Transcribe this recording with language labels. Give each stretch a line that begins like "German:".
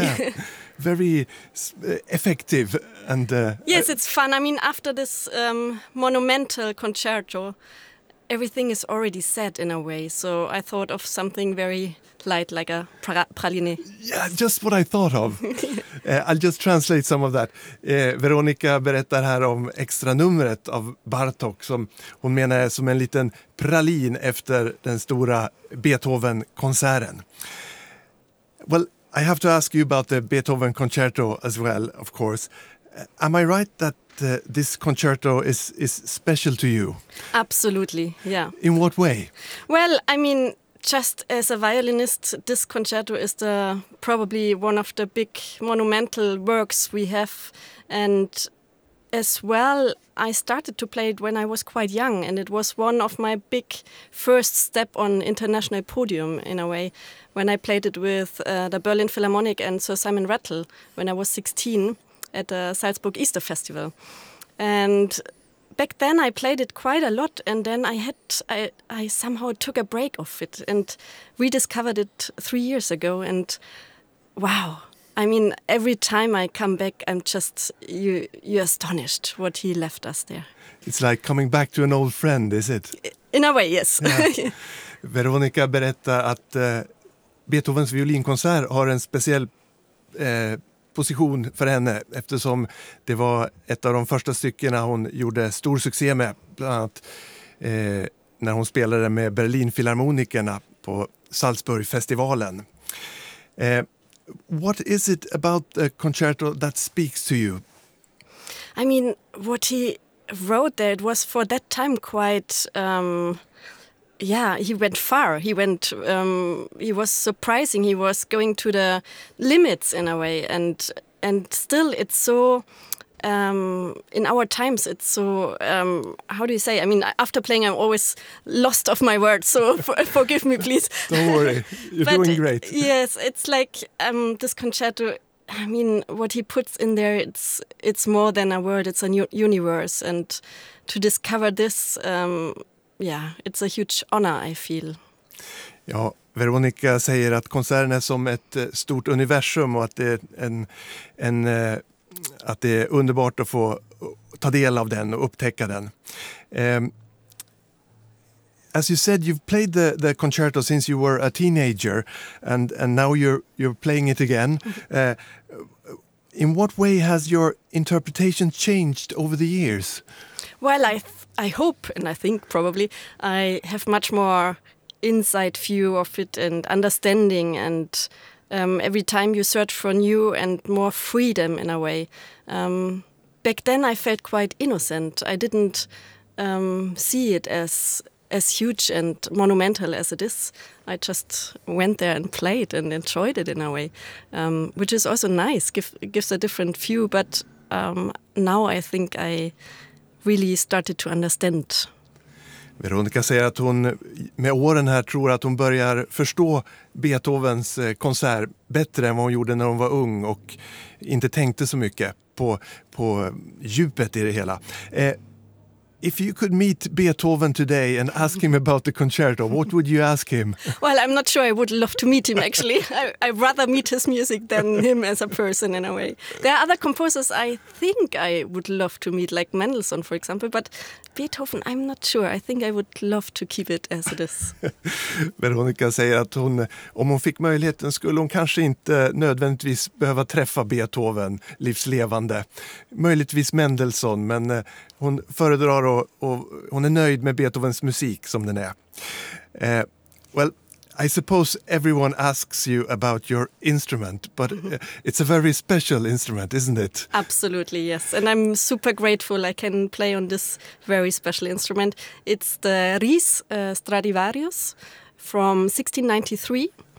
English: Yeah, very effective. And yes, it's fun. I mean, after this monumental concerto, everything is already set in a way. So I thought of something very light, like a praline. Yeah, just what I thought of. I'll just translate some of that.
Swedish: Veronica berättar här om extra numret av Bartók som hon menar är som en liten pralin efter den stora Beethoven-konserten.
English: Well, I have to ask you about the Beethoven concerto as well, of course. Am I right that this concerto is special to you? Absolutely, yeah. In what way? Well, I mean, just as a violinist, this concerto is probably one of the big monumental works we have. And as well, I started to play it when I was quite young, and it was one of my big first step on international podium, in a way, when I played it with the Berlin Philharmonic and Sir Simon Rattle when I was 16 at the Salzburg Easter Festival. And back then I played it quite a lot, and then I somehow took a break of it and rediscovered it 3 years ago. And wow, I mean, every time I come back, I'm just, you're astonished what he left us there. It's like coming back to an old friend, is it? In a way, yes. Yeah.
Swedish: Veronica berättar att Beethovens violinkonsert har en speciell position för henne, eftersom det var ett av de första stycken hon gjorde stor succé med, bland annat när hon spelade med Berlinfilharmonikerna på Salzburgfestivalen.
English: What is it about the concerto that speaks to you? I mean, what he wrote there, it was for that time quite he went far. He went, he was surprising. He was going to the limits in a way. And still it's so, in our times, it's so, how do you say? I mean, after playing, I'm always lost of my words. So forgive me, please. Don't worry. You're doing great. Yes, it's like this concerto. I mean, what he puts in there, it's more than a word. It's a new universe. And to discover this, it's a huge honor, I feel.
Swedish: Ja, Veronica säger att konserten är som ett stort universum och att det är att det är underbart att få ta del av den och upptäcka den.
English: As you said, you've played the concerto since you were a teenager, and now you're playing it again. In what way has your interpretation changed over the years? Well, I hope and I think probably I have much more inside view of it and understanding. And every time you search for new and more freedom in a way. Back then I felt quite innocent. I didn't see it as huge and monumental as it is. I just went there and played and enjoyed it in a way, which is also nice, gives a different view. But now I think I really started to understand.
Swedish: Veronica säger att hon med åren här tror att hon börjar förstå Beethovens konsert bättre än vad hon gjorde när hon var ung och inte tänkte så mycket på djupet i det hela.
English: If you could meet Beethoven today and ask him about the concerto, what would you ask him? Well, I'm not sure I would love to meet him, actually. I'd rather meet his music than him as a person, in a way. There are other composers I think I would love to meet, like Mendelssohn, for example, but Beethoven, I'm not sure. I think I would love to keep it as it is.
Swedish: Veronica säger att hon, om hon fick möjligheten skulle hon kanske inte nödvändigtvis behöva träffa Beethoven livslevande. Möjligtvis Mendelssohn, men hon föredrar och hon är nöjd med Beethovens musik som den är.
English: Well, I suppose everyone asks you about your instrument, but it's a very special instrument, isn't it? Absolutely, yes. And I'm super grateful I can play on this very special instrument. It's the Ries Stradivarius from 1693.